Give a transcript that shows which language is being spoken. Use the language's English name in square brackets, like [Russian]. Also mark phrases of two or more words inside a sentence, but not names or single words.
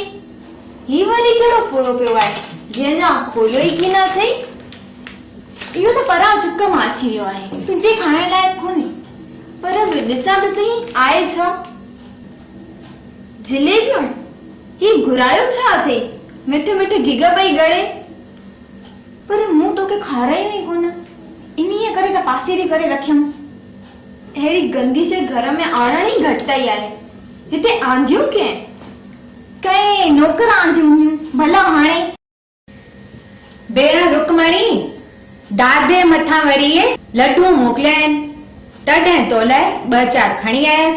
[Sindhi] ही वरी कहिड़ो पूरो पियो आहे जंहिंजा खोलियो ई कीन अथई। इहो त परां चुक मां अची वियो आहे, तुंहिंजे खाइण लाइक़ु कोन्हे। पर ॾिसां त सही आहे छा? जलेबियूं? ही घुरायो छा अथई? मिठ मिठ गिग पई गड़े। पर मूं तोखे खारायो ई कोन, इन्हीअ करे त पासीरी करे रखियमि। अहिड़ी गंदी शइ घर में आणण ई घटिताई आहे। हिते आंधियूं कंहिं? कंहिं नौकर आंधियूं हुयूं, भला हाणे। भेण रुकमणी, दादे मथां वरी लड्डू मोकिलिया आहिनि, तॾहिं तो लाइ 2-4 खणी आयसि।